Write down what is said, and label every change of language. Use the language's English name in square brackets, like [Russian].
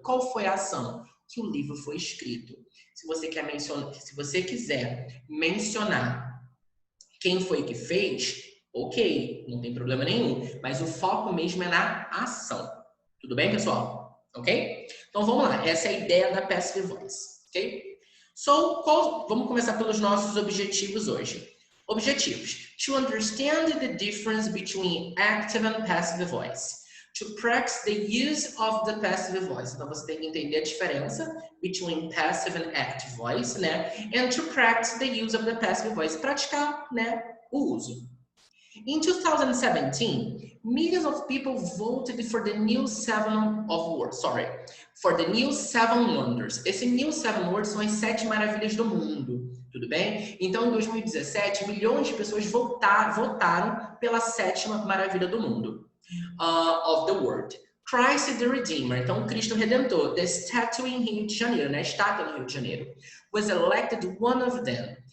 [Portuguese] Qual foi a ação? Que o livro foi escrito. Se você quiser mencionar quem foi que fez, ok, não tem problema nenhum. Mas o foco mesmo é na ação. Tudo bem, pessoal? Ok? Então vamos lá. Essa é a ideia da passive voice. Ok? Vamos começar pelos nossos objetivos hoje. Objetivos. [English] To understand the difference between active and passive voice. To practice the use of the passive voice. [Portuguese] Então, você tem que entender a diferença [English] between passive and active voice, [Portuguese] né? [English] And to practice the use of the passive voice. [Portuguese] Praticar, né, o uso. [English] In 2017, millions of people voted for the new Seven Wonders. [Portuguese] Esse New Seven Wonders são as 7 maravilhas do mundo, tudo bem? Então, em 2017, milhões de pessoas votaram pela 7ª maravilha do mundo, [English] of the world. [Portuguese] Christ the Redeemer, então Cristo Redentor, [English] the statue [Portuguese] em Rio de Janeiro, né? Estátua no Rio de Janeiro, [English] was elected one of them.